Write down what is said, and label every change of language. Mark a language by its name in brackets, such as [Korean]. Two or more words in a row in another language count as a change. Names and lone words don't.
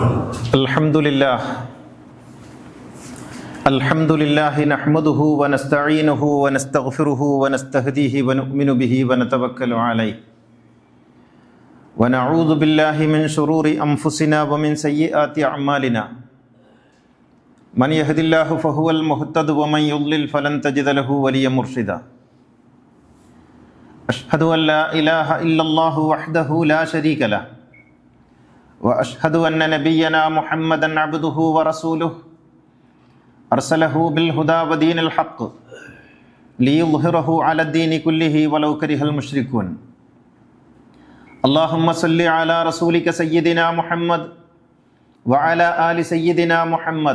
[Arabic] الحمد لله نحمده ونستعينه ونستغفره ونستهديه ونؤمن به ونتوكل عليه ونعوذ بالله من شرور أنفسنا ومن سيئات أعمالنا من يهد الله فهو المهتد ومن يضلل فلن تجد له وليا مرشدا. أشهد أن لا إله إلا الله وحده لا شريك له وأشهد أن نبينا محمدا عبده ورسوله أرسله بالهدى ودين الحق ليظهره على الدين كله ولو كره المشركون. اللهم صل على رسولك سيدنا محمد وعلى آل سيدنا محمد.